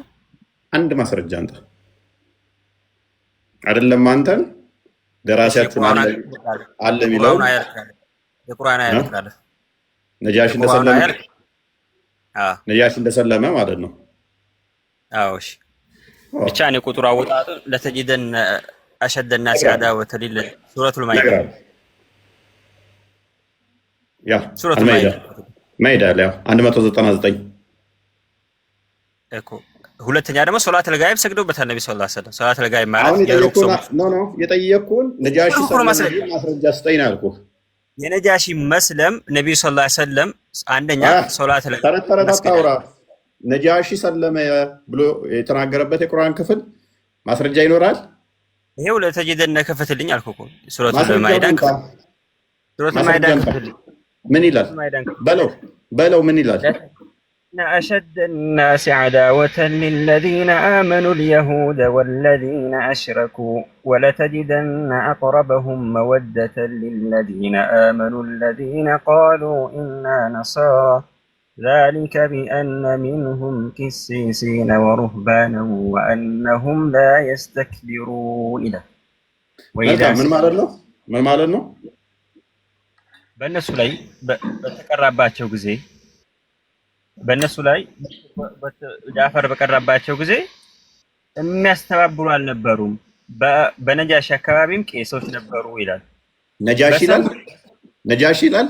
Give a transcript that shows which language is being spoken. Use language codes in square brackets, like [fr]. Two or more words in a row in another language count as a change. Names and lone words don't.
[am] አንድ ማስረጃ አንጣ። አይደለም አንተን ደራሲያችን አለ የሚለው የቁርአን አያት ካለ ነጃሺ እንደሰለመ ማለት ነው። አዎ እሺ፣ ብቻ እኔ ቁጥሩ አወጣጡ ለተጂደን [ar] أشد الناس عداوة سورة المائدة [am] ያ [ar] سورة المائدة [am] ላይ 199 እኮ። ሁለተኛ ደግሞ [ar] صلاة الغائب [am] ሰግደውበታል ነብዩ [ar] صلى الله عليه وسلم። صلاة الغائب [am] ማለት የጠየቅኩህን ነጃሺ ማስረጃ ስጠኝ ነው ያልኩህ። የነጃሺ መስለም ነብዩ [ar] صلى الله عليه وسلم [am] አንደኛ ሶላተል ተረት አታውራ። ነጃሺ ሰለመ ብሎ የተናገረበት የቁርአን ክፍል ማስረጃ ይኖራል? ይሄው ለተጂደን ከፈትልኝ አልኩህ እኮ [ar] سورة المائدة [am] ከፈትልኝ። ምን ይላል? በለው ምን ይላል? [ar] أشد الناس عداوة للذين آمنوا اليهود والذين أشركوا ولتجدن أقربهم مودة للذين آمنوا الذين قالوا إنا نصارى ذلك بأن منهم قسيسين ورهبانا وأنهم لا يستكبرون إلى من مالنا [am] በእነሱ ላይ በተቀራባቸው ጊዜ በእነሱ ላይ ጃፈር በቀራባቸው ጊዜ የሚያስተባብሩ አልነበሩም። በነጃሺ አካባቢም ቄሶች ነበሩ ይላል። ነጃሺ ይላል።